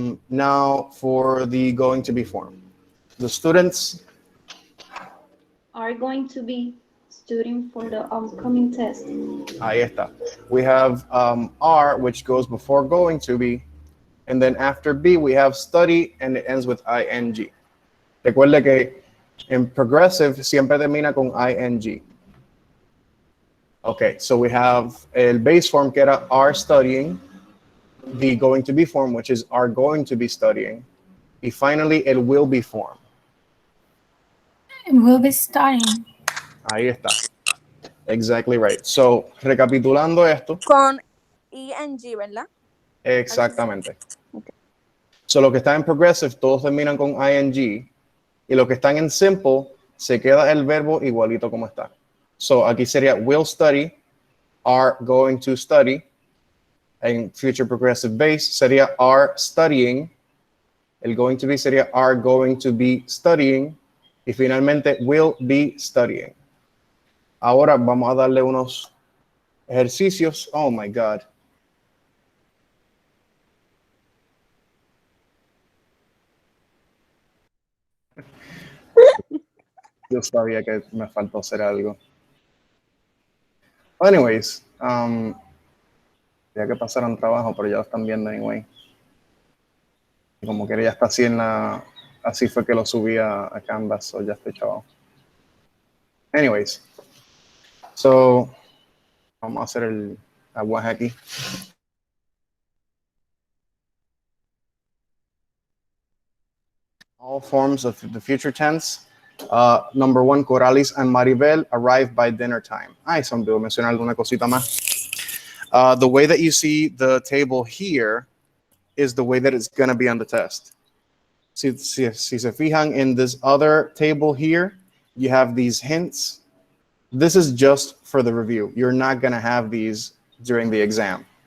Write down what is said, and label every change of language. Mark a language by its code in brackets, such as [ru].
[en] Now for the going to be form. The students are going to be studying for the upcoming test. [es] Ahí está. [en] We have are, which goes before going to be, and then after be, we have study, and it ends with ing. [es] Recuerde que en progressive siempre termina con ing. [en] Okay, so we have el base form [es] que era [en] are studying, the going to be form, which is are going to be studying, y finally el will be form. Will be studying. [es] Ahí está. [en] Exactly right. So, [es] recapitulando esto. Con ing, ¿verdad? Exactamente. [en] Okay. [es] So, lo que está en progressive, todos terminan con ing, y lo que están en simple, se queda el verbo igualito como está. [en] So, [es] aquí sería [en] will study, are going to study. En future progressive base sería are studying. El going to be sería are going to be studying. [es] Y finalmente [en] will be studying. [es] Ahora vamos a darle unos ejercicios. [en] Oh my God. [es] Yo sabía que me faltó hacer algo. Anyways, ya que pasaron trabajo, pero ya lo están viendo anyway. Y como que ya está así en la... Así fue que lo subí a Canvas, so ya estoy chaval. Anyways, so vamos a hacer el aguaje aquí. [en] All forms of the future tense. Number one, Coralis and Maribel arrive by dinner time. [es] Ay, se me olvidó mencionar alguna cosita más. [en] The way that you see the table here is the way that it's going to be on the test. [es] Si se fijan [en] in this other table here, you have these hints. This is just for the review. You're not going to have these during the exam.